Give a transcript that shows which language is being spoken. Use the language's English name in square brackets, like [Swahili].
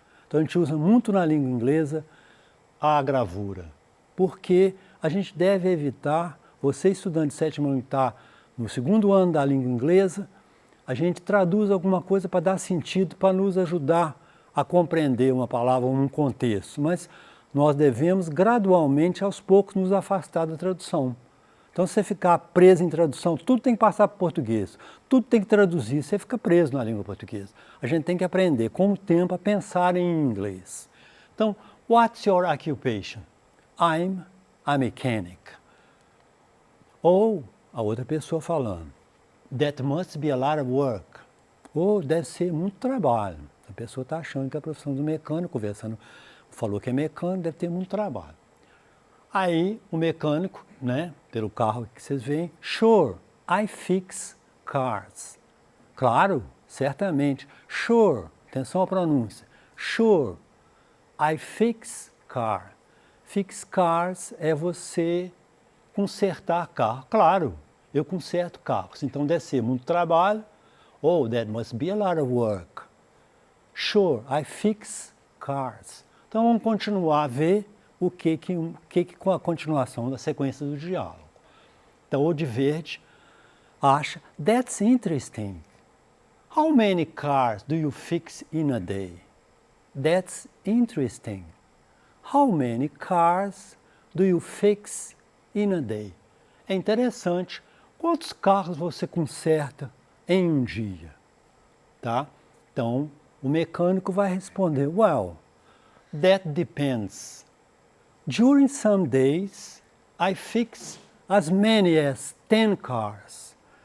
[Portuguese] Então a gente usa muito na língua inglesa a gravura, porque a gente deve evitar, você estudante de 7º ano que está no 2º ano da língua inglesa, a gente traduz alguma coisa para dar sentido, para nos ajudar a compreender uma palavra ou um contexto, mas nós devemos gradualmente, aos poucos, nos afastar da tradução. Então, se você ficar preso em tradução, tudo tem que passar para o português, tudo tem que traduzir, você fica preso na língua portuguesa. A gente tem que aprender, com o tempo, a pensar em inglês. [English] Então, what's your occupation? I'm a mechanic. [Portuguese] Ou a outra pessoa falando, [English] that must be a lot of work. [Portuguese] Ou deve ser muito trabalho. A pessoa está achando que a profissão do mecânico, conversando, falou que é mecânico, deve ter muito trabalho. Aí o mecânico, né, pelo carro que vocês veem, [English] sure, I fix cars. [Portuguese] Claro, certamente. Sure, atenção à pronúncia. [English] Sure, I fix car. [Portuguese] Fix cars é você consertar carro. Claro, eu conserto carros, então deve ser muito trabalho. [English] Oh, that must be a lot of work. Sure, I fix cars. [Portuguese] Então vamos continuar a ver o que com a continuação da sequência do diálogo. Então o de verde acha, [English] that's interesting. How many cars do you fix in a day? That's interesting. How many cars do you fix in a day? [Portuguese] É interessante. Quantos carros você conserta em um dia? Tá? Então, o mecânico vai responder, [English] well, that depends. During some days, I fix as many as 10 cars.